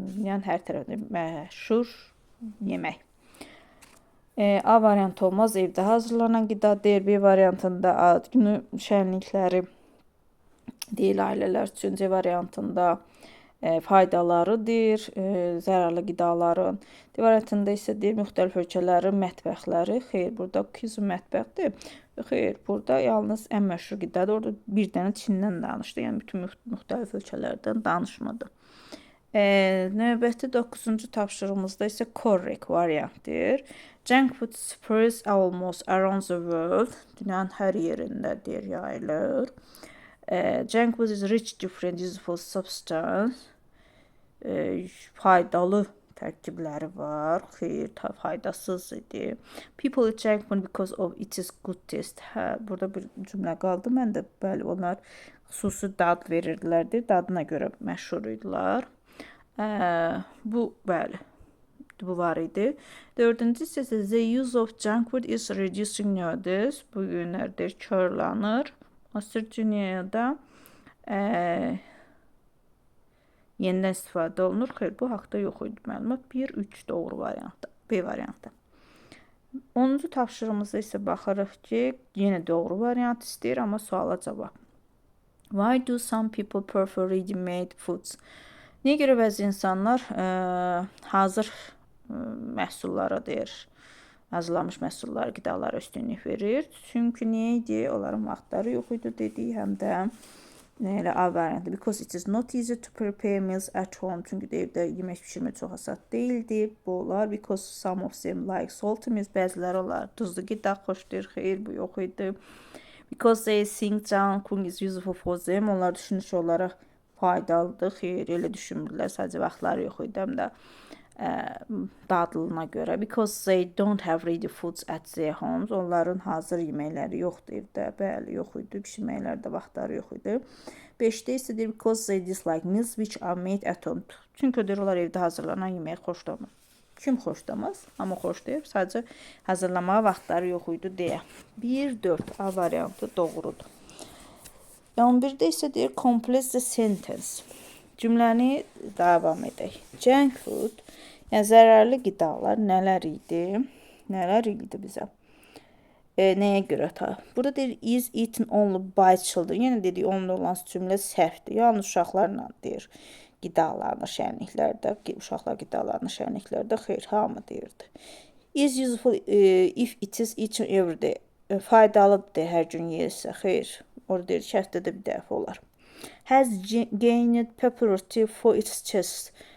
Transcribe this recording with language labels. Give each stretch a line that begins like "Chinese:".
Azerbaijani: Yəni hər tərəfdə məşhur yemək. A variantı olmaz, evdə hazırlanan qida deyir. B variantında ad günü şənlikləri deyil ailələr üçün. C variantında faydaları deyir, zərərli qidaların. D variantında isə deyir, müxtəlif ölkələrin mətbəxləri. Xeyr, burada kuzun mətbəxdir. Xeyr, burada yalnız ən məşhur qidadır. Orada bir dənə Çindən danışdı. Yəni bütün müxtəlif ölkələrdən danışmadı. Növbəti 9-cu tapşırığımızda isə correct variantdır.
English: Junk food spreads almost around the world.
Azerbaijani: Dünyanın hər yerində deyir, yayılır.
English: Junk food is rich different useful substance.
Azerbaijani: Faydalı tərkibləri var. Xeyr, faydasız idi.
English: People eat junk food because of its good taste.
Azerbaijani: Burada bir cümlə qaldı. Mən də bəli, onlar xüsusi dad verirdilər. Dadına görə məşhur idilər. Bu bəli, bu var idi. Dördüncüsü isə
English: the use of junk food is reducing nowadays.
Azerbaijani: Bu günlərdir körlanır. Asır dünyada yenidən istifadə olunur. Xeyr, bu haqda yox idi məlumat. 1-3 doğru variantı, B variantı. 10-cu tapşırığımızda isə baxırıq ki, yenə doğru variant istəyir, amma suala cavab.
English: Why do some people prefer ready-made foods?
Azerbaijani: Niyə görə bəzi insanlar hazır məhsullara deyir, hazırlanmış məhsullar, qidalara üstünlük verir? Çünki niyə idi? Onların vaxtları yox idi dedik, həm də elə A variantı.
English: Because it is not easy to prepare meals at home.
Azerbaijani: Çünki evdə yemək pişirmə çox asan deyildi. Bu olar.
English: Because some of them like salty meals.
Azerbaijani: Bəziləri olar. Duzlu qida xoşlayır. Xeyr, bu yox idi.
English: Because they think Jungkook is useful for them.
Azerbaijani: Onlar düşünüş olaraq faydalıdır. Xeyr, elə düşünmürlər. Sadəcə vaxtları yox idi həm də dadlılığına görə.
English: Because they don't have ready foods at their homes.
Azerbaijani: Onların hazır yeməkləri yoxdur evdə. Bəli, yox idi. Bişirməklərdə vaxtları yox idi. 5-də isə deyir
English: because they dislike meals which are made at home.
Azerbaijani: Çünki deyir onlar evdə hazırlanan yeməyi xoşlamır. Kim xoşlamaz? Amma xoşlayır. Sadəcə hazırlamağa vaxtları yox idi deyə. 1-4 A variantı doğrudur. 11-də isə deyir
English: complete the sentence.
Azerbaijani: Cümləni davam edək. Junk food, yəni zərərli qidalar nələr idi? Nələr idi bizə? Nəyə görə ta? Burada deyir
English: is eaten only by children.
Azerbaijani: Yəni dedik onunla olan cümlə səhvdir. Yalnız uşaqlarla deyir. Qidalarını şənliklərdə, uşaqlar qidalarını şənliklərdə xeyr, hamı deyirdi.
English: Is useful if it is eaten every day.
Azerbaijani: Faydalıdır hər gün yeyilsə, xeyr. Orada deyir ki, həftədə bir dəfə olar.
English: Has gained popularity for its taste.